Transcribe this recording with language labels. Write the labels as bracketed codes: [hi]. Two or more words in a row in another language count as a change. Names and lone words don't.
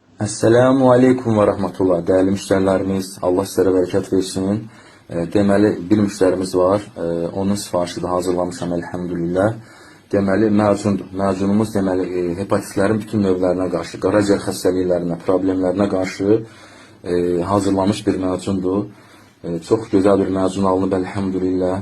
[tr] Esselamu Aleyküm ve Rahmetullah. Değerli müşterilerimiz, Allah sizlere bereket versin. [az] Deməli, bir müşterimiz var. Onun sifarişi de hazırlamışam elhamdülillah. Deməli, məcundur. Məcunumuz deməli, hepatitlərin bütün növlərinə qarşı, qaraciyər xəstəliklərinə, problemlərinə qarşı hazırlamış bir məcundur. Çox gözəl bir məcun alınıb elhamdülillah.